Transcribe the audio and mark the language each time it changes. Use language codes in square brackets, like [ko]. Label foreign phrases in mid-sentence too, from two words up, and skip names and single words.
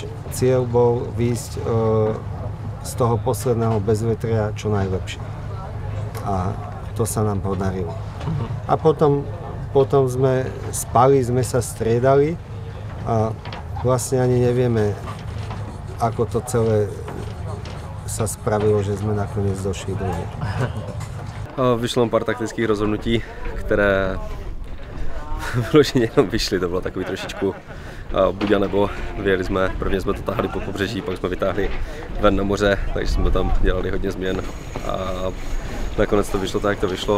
[sk] A náš cieľ bol výjsť z toho posledného bezvetria čo najlepšie. A to sa nám podarilo. A potom sme spali, sme sa striedali a vlastne ani nevieme, ako to celé sa spravilo, [cs] že jsme nakonec došli do hry. Vyšlo pár taktických rozhodnutí, které vyloženě jenom vyšly, to bylo takový trošičku buď a nebo. Vyjeli jsme, prvně jsme to tahali po pobřeží, pak jsme vytáhli ven na moře, takže jsme tam dělali hodně změn a nakonec to vyšlo tak, jak to vyšlo.